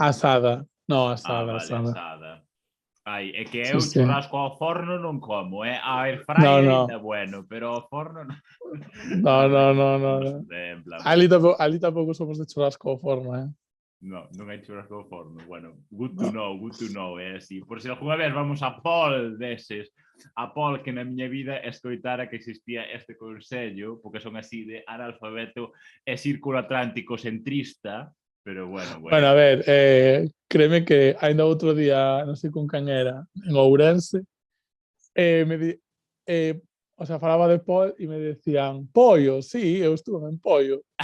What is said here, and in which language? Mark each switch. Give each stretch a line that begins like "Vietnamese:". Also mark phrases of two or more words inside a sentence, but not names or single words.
Galician: Asada. No, Ah, asada, vale, asada. asada. Ai, é que Sí, eu sí. churrasco ao forno non como, a air No, fryer ainda no. bueno, pero ao forno non. No, no, no, no, no. En plan, Ali tampouco somos de churrasco ao forno, non hai churrasco ao forno. Bueno,
English: good to know,
Galician: é así. Por se algunha vez vamos a Pol deses, a Pol que na miña vida escoitara que existía este consello, porque son así de analfabeto e círculo atlántico centrista, pero bueno. Bueno, a ver, créeme que ainda outro día, non sei con quen era, en Ourense,
Spanish: o sea,
Galician: falaba de Pol e me decían, pollo, sí, eu estuve en pollo.